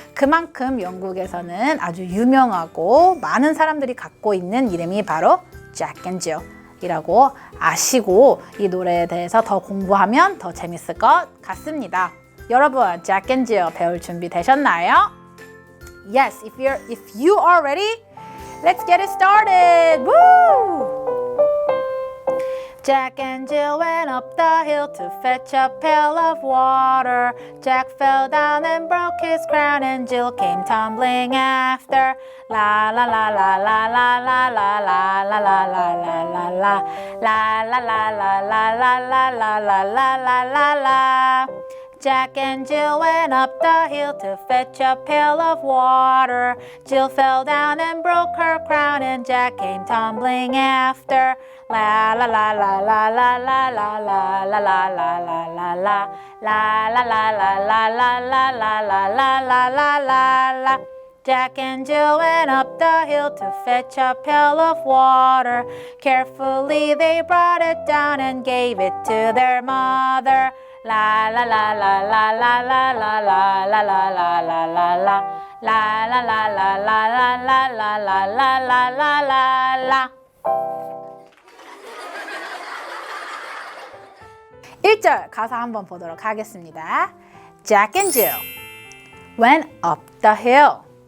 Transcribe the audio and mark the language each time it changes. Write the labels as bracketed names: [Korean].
[Korean] 그만큼 영국에서는 아주 유명하고 많은 사람들이 갖고 있는 이름이 바로 Jack and Jill이라고 아시고, 이 노래에 대해서 더 공부하면 더 재밌을 것 같습니다. 여러분, Jack and Jill 배울 준비 되셨나요? [English] Yes, if you are ready, let's get it started. Woo! Jack and Jill went up the hill to fetch a pail of water. Jack fell down and broke his crown, and Jill came tumbling after. La la la la la la la la la la la la la la la la la la la la la la la la la la. Jack and Jill went up the hill to fetch a pail of water. Jill fell down and broke her crown, and Jack came tumbling after. La la la la la la la la la la la la la la la la la la la la la la la la la la la la. Jack and Jill went up the hill to fetch a pail of water. Carefully they brought it down and gave it to their mother. La la la la la la la la la la la la la la la la la la la la la la la la la la la. [Korean] 1절 가사 한번 보도록 하겠습니다. [English] Jack and Jill went up the hill.